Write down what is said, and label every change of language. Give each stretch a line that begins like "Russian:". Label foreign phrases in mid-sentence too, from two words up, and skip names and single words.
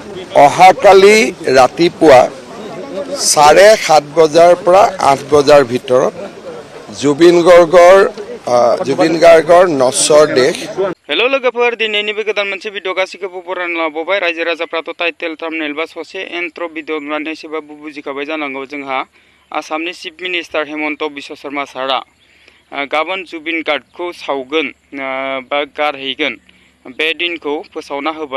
Assamese: অহাকালি ৰাতিপুৱা 7:30 বজাৰ পৰা 8 বজাৰ ভিতৰত জুবিন গাৰ্গৰ নচৰ দেশ।
Bodo: हेलो लोगोफोर दिनैनि बे गोदान मोनसे भिडिअ गासिखौबो बरायना लाबोबाय। रायजो राजाफ्राथ'
English: title thumbnail
Bodo: बा ससे
English: intro video
Bodo: नुनानै एसेबाबो बुजिखाबाय जानांगौ। जोंहा आसामनि
English: chief minister
Bodo: हेमन्त बिश्वशर्मा सारा गाबोन जुबिन गार्गखौ सावगोन बा गारहैगोन बे दिनखौ फोसावना होबाय।